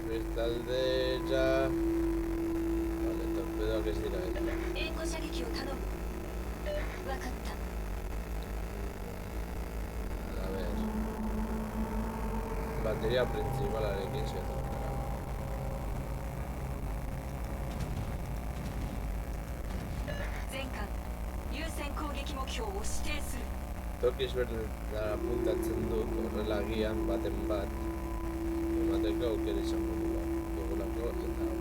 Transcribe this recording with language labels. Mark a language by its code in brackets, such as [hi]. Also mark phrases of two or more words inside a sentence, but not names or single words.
[es] Caldera. Vale, torpedo que es ir a ella. [ja] 援護射撃を頼む。分かった。 [es] A ver. Batería principal, a ver quién se toca. [ja] 全艦優先攻撃目標を指定する。 [eu] Tokiz bertara apuntatzen dut horrela agian baten bat emateko aukera izango dugulako eta abar.